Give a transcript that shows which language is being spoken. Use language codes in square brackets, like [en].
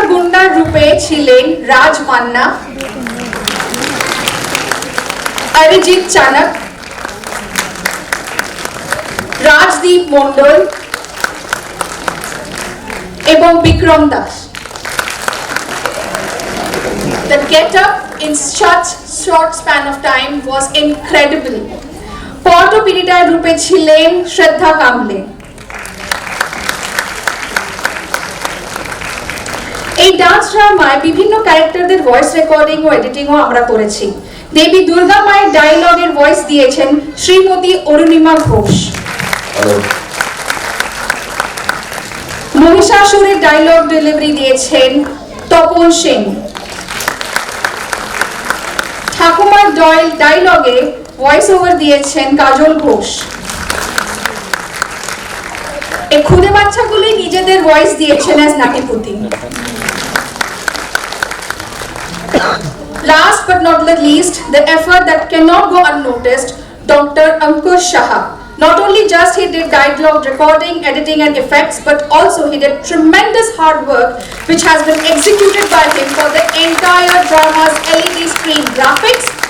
[bn] গুন্ডার রূপে ছিলেন রাজ মান্না, অরিজিৎ চানক, রাজদীপ মন্ডল এবং Vikram Das. [en] The get-up in such short span of time was incredible. [bn] পটপিরিটার রূপে ছিলেন শ্রদ্ধা কামলে। এই ডান্স ড্রামায় বিভিন্ন ক্যারেক্টারদের ভয়েস রেকর্ডিং ও এডিটিংও আমরা করেছি। দেবী দুর্গা মায়ের ডায়লগের ভয়েস দিয়েছেন শ্রীমতী অরুণিমা ঘোষ। মহিষাসুরের ডায়লগ ডেলিভারি দিয়েছেন তপন সেন। ঠাকুমার ডায়লগে ভয়েস ওভার দিয়েছেন কাজল ঘোষ। এই খুদে বাচ্চাগুলি নিজেদের ভয়েস দিয়েছেন as নাটিপুতি। [en] Last but not the least, the effort that cannot go unnoticed, Dr. Ankush Shah. Not only just he did dialogue recording, editing and effects, but also he did tremendous hard work which has been executed by him for the entire drama's LED screen graphics.